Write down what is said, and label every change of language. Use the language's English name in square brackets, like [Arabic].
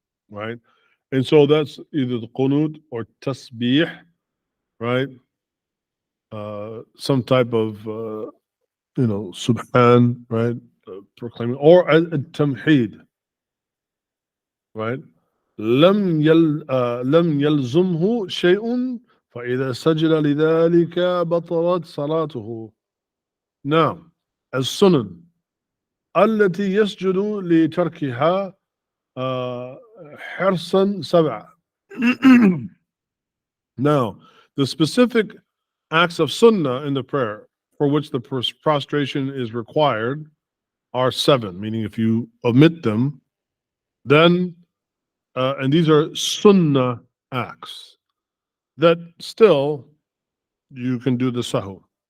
[English] Right? And so that's either the qunut or tasbih, right? Some type of subhan, right? Proclaiming, or al-tamheed, right? [Arabic] لم يلزمه شيء فإذا سجد لذلك بطلت صلاته. Now, السنن التي يسجد لتركها حرصا سبعة. [English] Now, the specific acts of sunnah in the prayer for which the prostration is required are 7, meaning if you omit them, then, and these are sunnah acts, that still you can do the sahw.